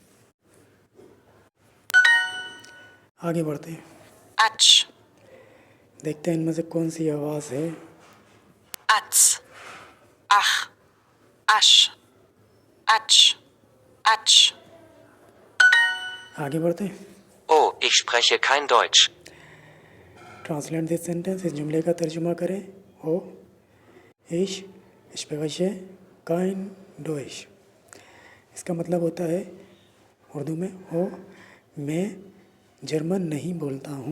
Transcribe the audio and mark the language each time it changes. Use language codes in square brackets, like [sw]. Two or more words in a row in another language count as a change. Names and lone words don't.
[ur] آگے بڑھتے ہیں, Atsch, دیکھتے ہیں ان میں سے کون سی آواز ہے. Atz, Ach, Asch, Atsch, Atsch. آگے بڑھتے ہیں. [de] Oh, ich spreche kein Deutsch. [en] Translate this sentence. [ur] اس جملے کا ترجمہ کریں. [de] Oh, ich spreche kein Deutsch. [ur] اس کا مطلب ہوتا ہے اردو میں، او میں جرمن نہیں بولتا ہوں.